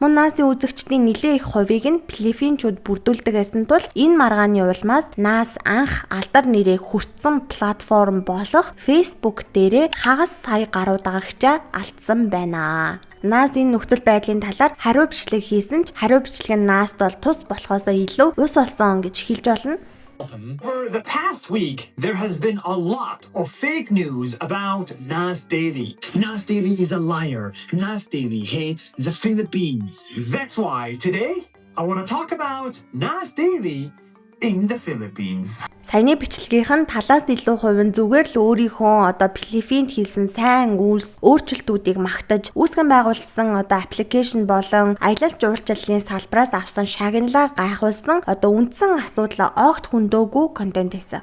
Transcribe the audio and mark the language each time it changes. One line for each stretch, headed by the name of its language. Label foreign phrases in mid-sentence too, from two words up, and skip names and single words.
Mongolian: Мөн Насын үзэгчдийн нэлээд их хувийг нь Филиппинчууд бүрдүүлдэг байсан тул энэ маргааны улмаас Нас анх алдар нэрээ хүртсэн платформ болох Facebook дээрээ хагас сая гаруй дагагчаа алдсан байна. Нас энэ нөхцөл байдлын талаар хариу бичлэг хийсэн ч хариу бичлэг нь Наст бол тус болохоос илүү ус болсон гэж хэлж болно.
English: For the past week, there has been a lot of fake news about Nas Daily. Nas Daily is a liar. Nas Daily hates the Philippines. That's why today, I want to talk about Nas Daily in the Philippines.
Mongolian: Саяны бичлэгийнх нь талаас илүү хувь нь зүгээр л өөрийнхөө одоо Филиппинд хийсэн сайн үйлс өөрчлөлтүүдийг магтаж үүсгэн байгуулсан одоо аппликейшн болон аялал жуулчлалын салбараас авсан шагналаа гайхуулсан одоо үндсэн асуудлаа огт хөндөөгүй контент хийсэн.